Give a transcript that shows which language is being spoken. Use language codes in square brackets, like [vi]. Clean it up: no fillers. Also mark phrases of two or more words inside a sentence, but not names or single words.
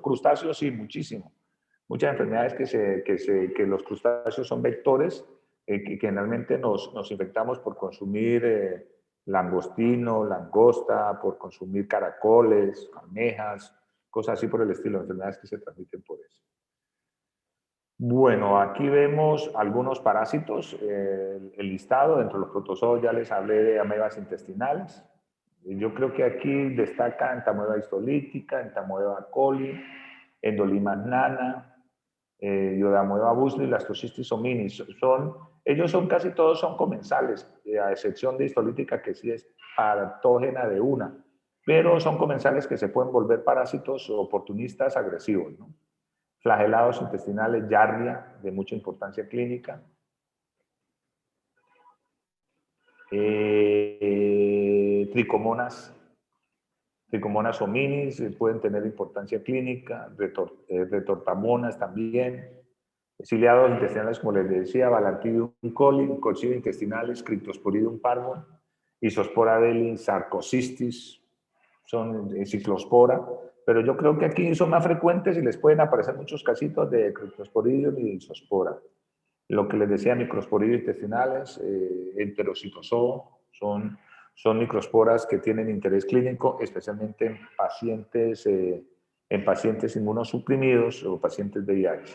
[es] Crustáceos sí, muchísimo. Muchas enfermedades que los crustáceos son vectores, que generalmente nos infectamos por consumir langostino, langosta, por consumir caracoles, almejas, cosas así por el estilo, enfermedades que se transmiten por eso. Bueno, aquí vemos algunos parásitos, el listado. Dentro de los protozoos ya les hablé de amebas intestinales. Yo creo que aquí destaca entamoeba histolítica, entamoeba coli, endolimas nana, iodamoeba busli, lastocystis hominis. Ellos casi todos son comensales, a excepción de histolítica, que sí es patógena de una, pero son comensales que se pueden volver parásitos oportunistas agresivos, ¿no? Flagelados intestinales, Giardia, de mucha importancia clínica. Tricomonas hominis pueden tener importancia clínica, retortamonas también. Ciliados intestinales, como les decía, Balantidium coli, Coccidia intestinales, Cryptosporidium parvum, Isospora deli, Sarcocystis, son ciclospora, pero yo creo que aquí son más frecuentes y les pueden aparecer muchos casitos de Cryptosporidium y de Isospora. Lo que les decía, microsporidios intestinales, enterocitosoo, son microsporas que tienen interés clínico, especialmente en pacientes inmunosuprimidos o pacientes de VIH.